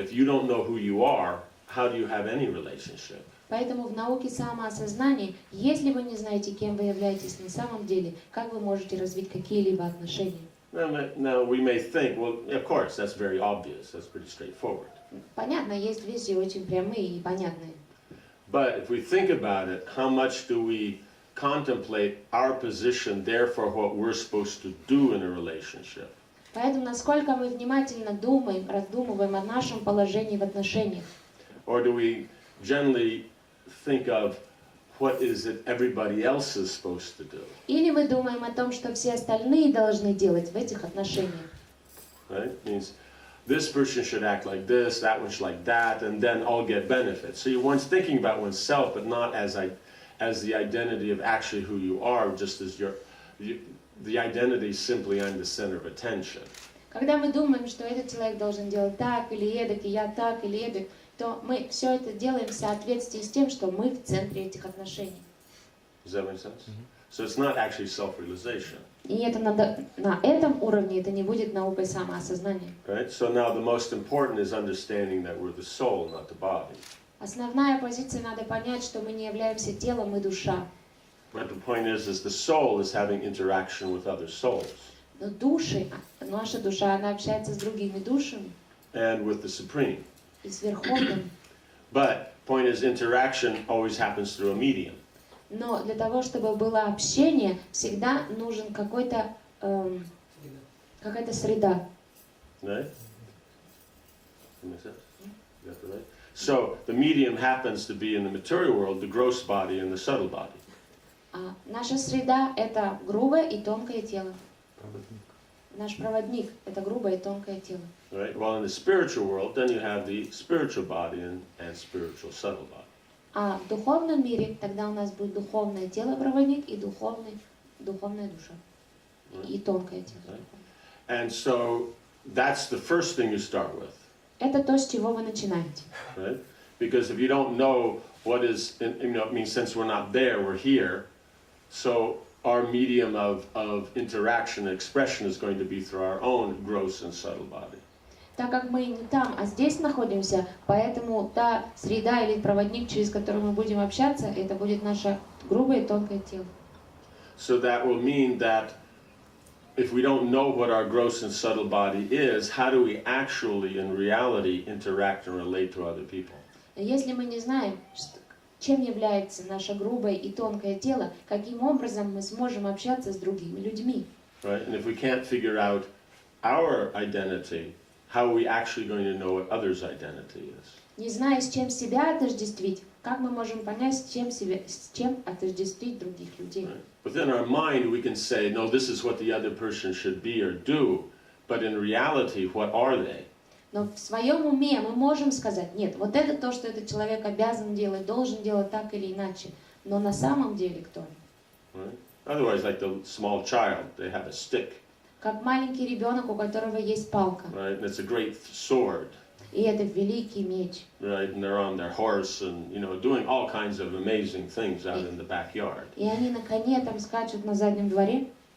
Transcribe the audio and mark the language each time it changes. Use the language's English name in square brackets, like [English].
[English] If you don't know who you are, how do you have any relationship? [Russian] Поэтому в науке самоосознания, если вы не знаете, кем вы являетесь на самом деле, как вы можете развить какие-либо отношения? [English] Now we may think, well, of course, that's very obvious. That's pretty straightforward. [Russian] Понятно, есть вещи очень прямые и понятные. [English] But if we think about it, how much do we contemplate our position, therefore what we're supposed to do in a relationship? [Russian] Поэтому насколько мы внимательно думаем, раздумываем о нашем положении в отношениях? [English] Or do we generally think of what is it everybody else is supposed to do? [Russian] Или мы думаем о том, что все остальные должны делать в этих отношениях? [English] Right? Means this person should act like this, that one should like that, and then all get benefits. So you're once thinking about oneself, but not as the identity of actually who you are, just as the identity is simply I'm the center of attention. [Russian] Когда мы думаем, что этот человек должен делать так или эдак, и я так или эдак, то мы все это делаем в соответствии с тем, что мы в центре этих отношений. [English] Does that make sense? So it's not actually self-realization. [Russian] И это на этом уровне это не будет наукой самоосознания. [English] Right? So now the most important is understanding that we're the soul, not the body. [Russian] Основная позиция, надо понять, что мы не являемся телом, мы душа. [English] But the point is the soul is having interaction with other souls. [Russian] Но души, наша душа, она общается с другими душами [English] And with the Supreme. [Russian] и с Верховным. [English] But point is interaction always happens through a medium. [Russian] Но для того, чтобы было общение, всегда нужен какая-то среда. [English] Right? That makes sense? Got that right? So the medium happens to be in the material world, the gross body and the subtle body. [Russian] Наша среда — это грубое и тонкое тело. Наш проводник — это грубое и тонкое тело. [English] Right? While in the spiritual world, then you have the spiritual body and spiritual subtle body. [Russian] А в духовном мире тогда у нас будет духовное тело-проводник и духовная душа. И тонкое тело. [English] And so that's the first thing you start with. [Russian] Это то, с чего вы начинаете. [English] Right? Because if you don't know what is, it means since we're not there, we're here. So our medium of interaction and expression is going to be through our own gross and subtle body. [Russian] Так как мы не там, а здесь находимся, поэтому та среда или проводник, через который мы будем общаться, это будет наше грубое и тонкое тело. [English] So that will mean that if we don't know what our gross and subtle body is, how do we actually, in reality, interact and relate to other people? [Russian] Если мы не знаем, чем является наше грубое и тонкое тело, каким образом мы сможем общаться с другими людьми? [English] Right? And if we can't figure out our identity, how are we actually going to know what others' identity is? [Russian] Не зная, с чем себя отождествить, как мы можем понять, с чем отождествить других людей? [English] Right? Within our mind, we can say, no, this is what the other person should be or do, but in reality, what are they? [Russian] Но в своем уме мы можем сказать, нет, вот это то, что этот человек обязан делать, должен делать так или иначе. Но на самом деле кто он? [English] Right? Otherwise, like the small child, they have a stick, [Russian] Как маленький ребенок, у которого есть палка. [English] right? And it's a great sword, [Russian] И это великий меч. [English] right? And they're on their horse and, doing all kinds of amazing things out in the backyard. [Russian] И они на коне там скачут на заднем дворе.